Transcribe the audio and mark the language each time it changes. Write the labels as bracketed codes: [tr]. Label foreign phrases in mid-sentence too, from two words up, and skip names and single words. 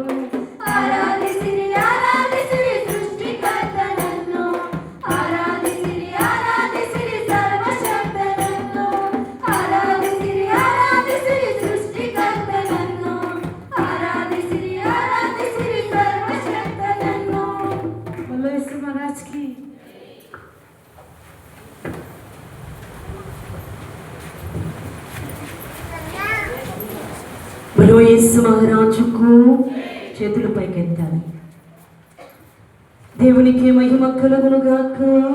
[kn] ಆರಾಧಿಸಿರಿ ಆರಾಧಿಸಿರಿ ಸೃಷ್ಟಿಕರ್ತನನ್ನು, ಆರಾಧಿಸಿರಿ ಆರಾಧಿಸಿರಿ ಸರ್ವಶಕ್ತನನ್ನು. ಆರಾಧಿಸಿರಿ ಆರಾಧಿಸಿರಿ ಸೃಷ್ಟಿಕರ್ತನನ್ನು, ಆರಾಧಿಸಿರಿ ಆರಾಧಿಸಿರಿ ಸರ್ವಶಕ್ತನನ್ನು. [hi] बोलो यीशु महाराज की। [te] బలో యేసు మహారాజుకు చేతులు పైకెత్తాలి. దేవునికి మహిమ కలుగును గాక.